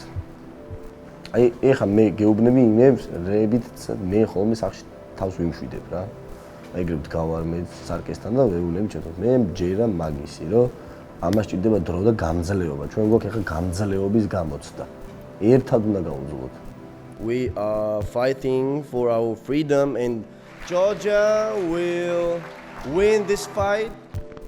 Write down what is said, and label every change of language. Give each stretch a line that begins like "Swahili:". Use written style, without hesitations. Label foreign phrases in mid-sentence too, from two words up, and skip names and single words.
Georgian: აი ეხა მე გეუბნები იმებს, რეებით მე ხოლმე სახში თავს ვიმშვიდებ რა. ეგრეთ გავარმე სარკესთან და ვეუბნები ჩემთან. მე მჯერა მაგისი, რომ ამას ჭირდება დრო და გამძლეობა. ჩვენ გვაქვს ეხა გამძლეობის გამოცდა. ერთად უნდა გავუძლოთ.
English: We are fighting for our freedom and Georgia will win this fight